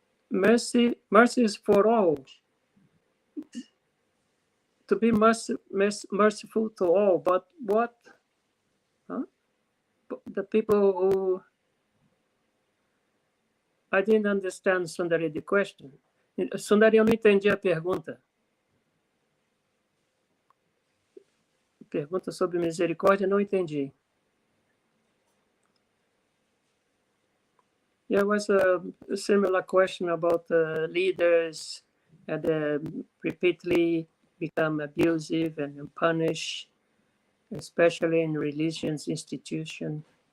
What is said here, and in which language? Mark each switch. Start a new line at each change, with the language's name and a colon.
English: Mercy is for all. To be merciful to all, but what? The people who... I didn't understand, Sundari, the question.
Portuguese: Sundari, eu não entendi a pergunta. Pergunta sobre misericórdia, não entendi.
English: There was a similar question about leaders that repeatedly become abusive and punish, especially in religious institutions.